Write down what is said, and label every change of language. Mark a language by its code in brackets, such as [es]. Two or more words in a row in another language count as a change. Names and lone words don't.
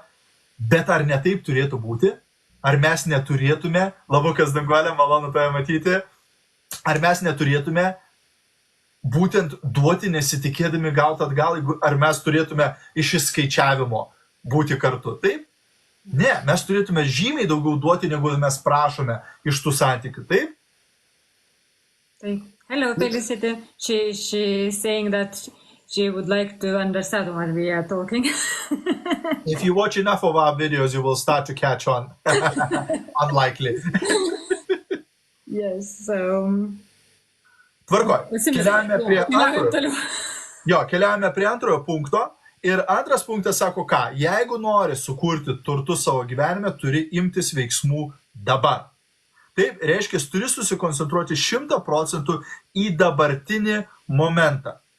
[lt] Bet ar ne taip turėtų būti? Ar mes neturėtume, Labukas Danguolė, malonu tave matyti, ar mes neturėtume būtent duoti nesitikėdami gauti atgal, ar mes turėtume iš išskaičiavimo būti kartu, taip? Ne, mes turėtume žymiai daugiau duoti, negu mes prašome iš tų santykių, taip? Taip. [en] Hello, Felicity. She's saying that she would like to understand what we are talking. If you watch enough of our videos, you will start to catch on. Unlikely. Yes, so... [lt] Tvarkoj. Keliaujame prie antrojo punkto. Ir antras punktas sako ką? Jeigu nori sukurti turtus savo gyvenime, turi imtis veiksmų dabar. Taip, reiškia, turi susikoncentruoti 100% į dabartinį momentą.